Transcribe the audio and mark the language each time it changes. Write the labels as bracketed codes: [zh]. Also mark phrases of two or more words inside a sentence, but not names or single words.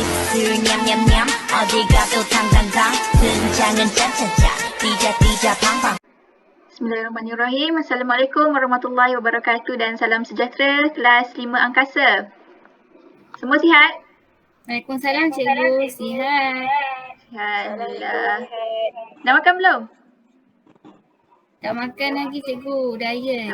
[ko] 술 냠냠냠 어디 가도 탕탕탕 등장은 짠짠짠 띠자띠자 팡팡. [ar] بسم الله الرحمن الرحيم. السلام عليكم ورحمة الله وبركاته [ms] dan salam sejahtera kelas 5 angkasa. Semua sihat? Waalaikumsalam cikgu, sihat. Alhamdulillah. Dah makan belum? Tak makan lagi cikgu, diet.